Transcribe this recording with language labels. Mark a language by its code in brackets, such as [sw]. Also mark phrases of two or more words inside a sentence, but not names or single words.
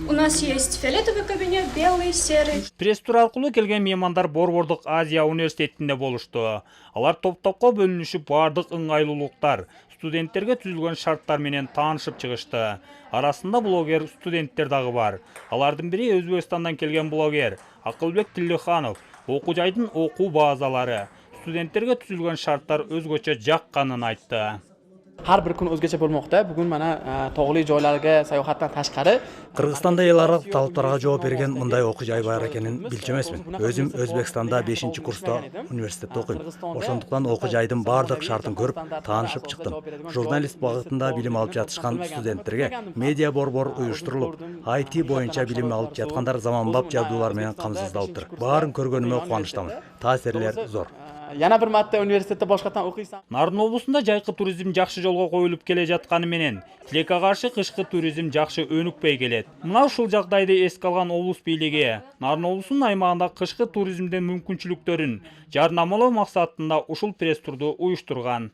[ru] У нас есть фиолетовый кабинет, белый, серый. [ky] Пресс-тур аркылуу келген меймандар Борбордук Азия университетинде болушту. Алар топ-топко бөлүнүшүп бардык ыңгайлуулуктар, студенттерге түзүлгөн шарттар менен таанышып чыгышты. Арасында блогер студенттер дагы бар. Алардын бири Өзбекстандан келген блогер Акылбек Тилиханов. Окуу жайдын окуу базалары, студенттерге түзүлгөн шарттар өзгөчө жакканын айтты. [uz] Har bir kun o'zgacha bo'lmoqda. Bugun mana tog'li joylarga sayohatdan tashqari [ky] Кыргызстанда эл аралык талаптарга жооп берген мындай окуу жай бар экенин билчү эмесмин. Өзүм Өзбекстанда 5-курста университетте окуйм. Ошондуктан окуу жайдын бардык шартын көрүп, таанышып чыктым. Журналист багытында билим алып жатышкан студенттерге медиа борбор уюштурулуп, IT боюнча билим алып жаткандар заманбап жабдуулар менен камсыздалыптыр. Баарын көргөнүмө кубанычтамын. Таасирлер зор. [uz] yana bir marta universitetda boshqatdan o'qiysan. [ky] Нарын облусунда жайкы туризм жакшы жолго коюлуп келе жатканы менен тилекке каршы кышкы туризм жакшы өнүкпөй келет. Мына ушул жагдайды эске алган облус бийлиги Нарын облусунун аймагында кышкы туризмдин мүмкүнчүлүктөрүн жарнамалоо максатында ушул пресс-турду уюштурган.